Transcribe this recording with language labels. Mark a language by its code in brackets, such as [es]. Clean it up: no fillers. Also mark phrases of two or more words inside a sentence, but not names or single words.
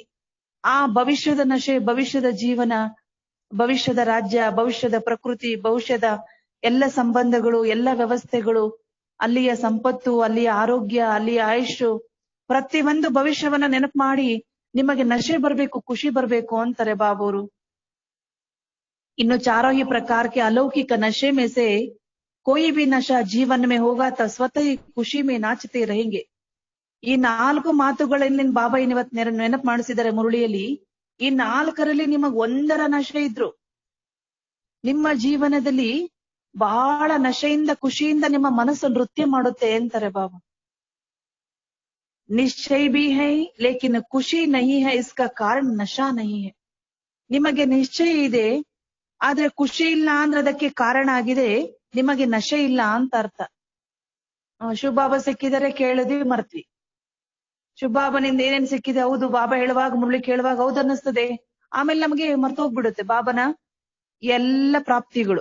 [kn] ಆ ಭವಿಷ್ಯದ ನಶೆ, ಭವಿಷ್ಯದ ಜೀವನ, ಭವಿಷ್ಯದ ರಾಜ್ಯ, ಭವಿಷ್ಯದ ಪ್ರಕೃತಿ, ಭವಿಷ್ಯದ ಎಲ್ಲ ಸಂಬಂಧಗಳು, ಎಲ್ಲ ವ್ಯವಸ್ಥೆಗಳು, ಅಲ್ಲಿಯ ಸಂಪತ್ತು, ಅಲ್ಲಿಯ ಆರೋಗ್ಯ, ಅಲ್ಲಿಯ ಆಯುಷು, ಪ್ರತಿಯೊಂದು ಭವಿಷ್ಯವನ್ನ ನೆನಪು ಮಾಡಿ ನಿಮಗೆ ನಶೆ ಬರ್ಬೇಕು, ಖುಷಿ ಬರ್ಬೇಕು ಅಂತಾರೆ ಬಾಬವರು. [hi] ಇನ್ನು चारों ही प्रकार के अलौकिक नशे में से कोई भी नशा जीवन में होगा तो स्वतः ही ಖುಷಿ में नाचते रहेंगे. [kn] ಈ 4 ಮಾತುಗಳಲ್ಲಿ ಬಾಬಾ ಇವತ್ತು ನೆನಪು ಮಾಡಿಸಿದ್ದಾರೆ ಮುರುಳಿಯಲ್ಲಿ. ಈ 4ರಲ್ಲಿ ನಿಮಗ್ ಒಂದರ ನಶೆ ಇದ್ರು ನಿಮ್ಮ ಜೀವನದಲ್ಲಿ ಬಹಳ ನಶೆಯಿಂದ, ಖುಷಿಯಿಂದ ನಿಮ್ಮ ಮನಸ್ಸು ನೃತ್ಯ ಮಾಡುತ್ತೆ ಅಂತಾರೆ ಬಾಬಾ. [hi] ನಿಶ್ಚಯ भी है लेकिन खुशी नहीं है, इसका कारण नशा नहीं है. [kn] ನಿಮಗೆ ನಿಶ್ಚಯ ಇದೆ, ಆದ್ರೆ ಖುಷಿ ಇಲ್ಲ ಅಂದ್ರೆ ಅದಕ್ಕೆ ಕಾರಣ ಆಗಿದೆ ನಿಮಗೆ ನಶೆ ಇಲ್ಲ ಅಂತ ಅರ್ಥ. ಶಿವಬಾಬಾ ಸಿಕ್ಕಿದರೆ ಕೇಳಿದ್ವಿ, ಮರ್ತ್ವಿ. ಶಿವಬಾಬನಿಂದ ಏನೇನ್ ಸಿಕ್ಕಿದೆ, ಹೌದು ಬಾಬಾ ಹೇಳುವಾಗ, ಮುರಳಿ ಕೇಳುವಾಗ ಹೌದು ಅನ್ನಿಸ್ತದೆ. ಆಮೇಲೆ ನಮಗೆ ಮರ್ತೋಗ್ಬಿಡುತ್ತೆ ಬಾಬನ ಎಲ್ಲ ಪ್ರಾಪ್ತಿಗಳು.